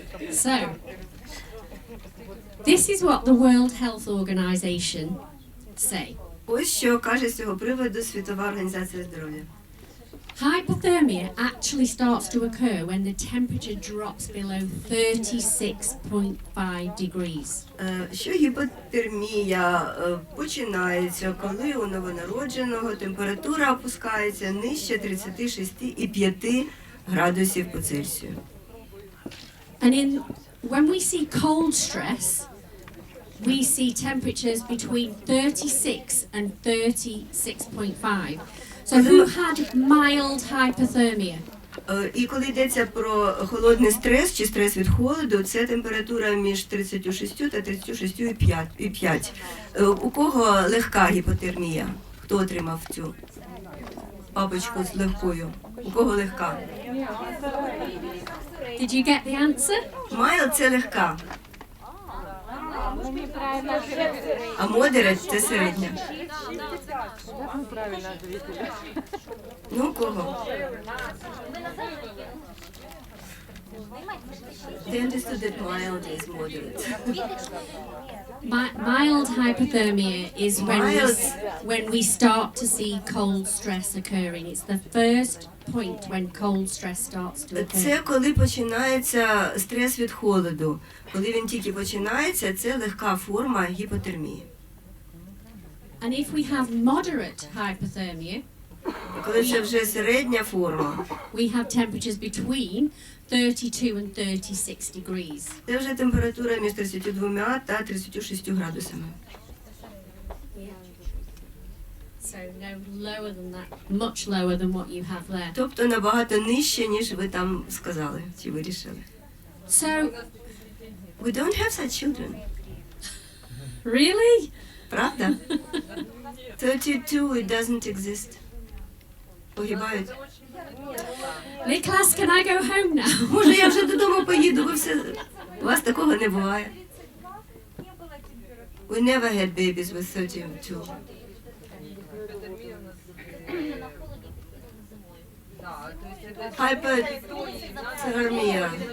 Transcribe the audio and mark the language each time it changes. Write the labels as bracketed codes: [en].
[en] So, this is what the World Health Organization say. [uk] Ось що каже з цього приводу Світова організація здоров'я. [en] Hypothermia actually starts to occur when the temperature drops below 36.5 degrees. [uk] Що гіпотермія починається, коли у новонародженого температура опускається нижче 36,5 градусів по Цельсію. [en] And when we see cold stress, we see temperatures between 36 and 36.5. So who had mild hypothermia? [uk] І коли йдеться про холодний стрес чи стрес від холоду, це температура між 36 та 36,5. У кого легка гіпотермія? Хто отримав цю папочку з легкою? У кого легка? [en] Did you get the answer? [uk] Майл – це легка, [ru] Мы неправильно ответили. [uk] а модерет – це середня. [ru] Как мы правильно ответили? Ну, у кого? [en] They understood that mild is moderate. Mild hypothermia is Mild. when we start to see cold stress occurring. It's the first point when cold stress starts to occur. [uk] Це коли починається стрес від холоду. Коли він тільки починається, це легка форма гіпотермії. [en] And if we have moderate hypothermia, [uk] Коли це вже середня форма, [en] we have temperatures between 32 and 36 degrees. [uk] це вже температура між 32 та 36 градусами. [en] So no lower than that, much lower than what you have there. [uk] Тобто набагато нижче, ніж ви там сказали, чи вирішили. [en] So, We don't have such children. really? [uk] Правда? 32, [en] it doesn't exist. [uk] Погибають. [en] Nicholas, can I go home now? [uk] Може, я вже додому поїду, ви все... У вас такого не буває. [en] We never had babies with 32. Hypothermia.